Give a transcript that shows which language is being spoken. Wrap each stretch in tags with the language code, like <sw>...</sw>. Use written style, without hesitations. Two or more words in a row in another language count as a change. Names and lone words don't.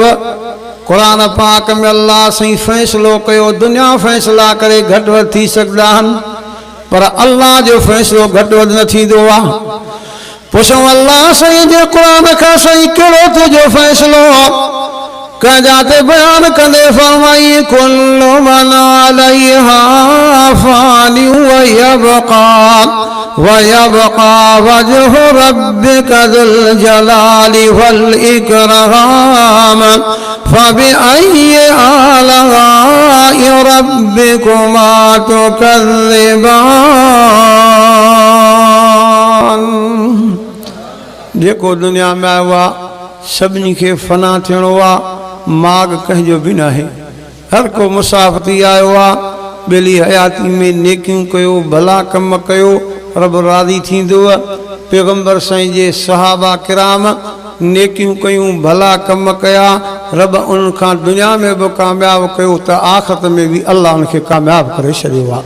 <sd>क़ुरान पाक में अल्लाह साईं फ़ैसिलो कयो, दुनिया फ़ैसिला करे घटि वधि थी सघंदा आहिनि, पर अल्लाह जो फ़ैसिलो घटि वधि न थींदो आहे। पुछूं अल्लाह साईं जे क़ुरान खां साईं कहिड़ो तुंहिंजो फ़ैसिलो? कंहिंजाते बयान कंदे फरमाई</sd> <ar>كل من عليها فان ويبقى وجه ربك ذو الجلال والإكرام فبأي آلاء ربكما تكذبان.</ar> <sd>जेको दुनिया में आयो आहे सभिनी खे फना थियणो आहे, माग कंहिंजो बि न आहे। हर को मुसाफ़िरी आयो आहे। ॿेली हयाती में नेकियूं कयो, भला कम कयो, रब राज़ी थींदो। पैगंबर साईं जे सहाबा किराम नेकियूं कयूं, भला कम कया, रब उन्हनि खां दुनिया में बि कामयाबु कयो त आख़िरत में बि अल्लाह उनखे कामयाबु करे छॾियो आहे।</sd>